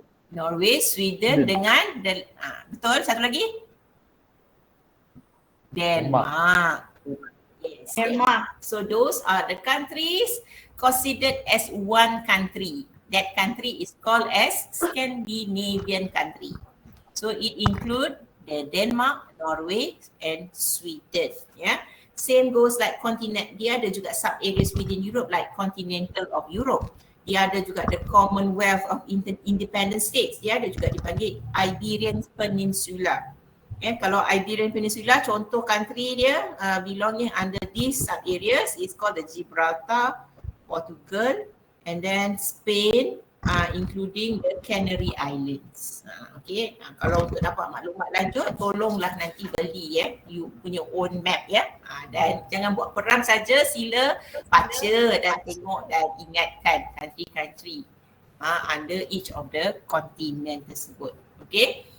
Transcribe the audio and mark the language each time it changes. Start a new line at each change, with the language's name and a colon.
Malay: Norway, Sweden dengan betul, satu lagi?
English: Denmark. Yes. Denmark. So those are the countries considered as one country. That country is called as Scandinavian country. So it include the Denmark, Norway and Sweden. Yeah. Same goes like continent.
Malay: Dia ada juga
English: sub areas within Europe like continental of Europe.
Malay: Dia ada juga the Commonwealth of Independent States. Dia ada juga dipanggil Iberian Peninsula. Kalau Iberian Peninsula, contoh country dia
English: belonging under these sub areas is called the
Malay: Gibraltar, Portugal, and then Spain, including the Canary Islands. Okay, kalau untuk dapat maklumat lanjut, tolonglah nanti beli you punya own map dan jangan buat perang saja, sila baca dan tengok dan ingatkan country-country
English: under each of the continent
Malay: tersebut. Okay.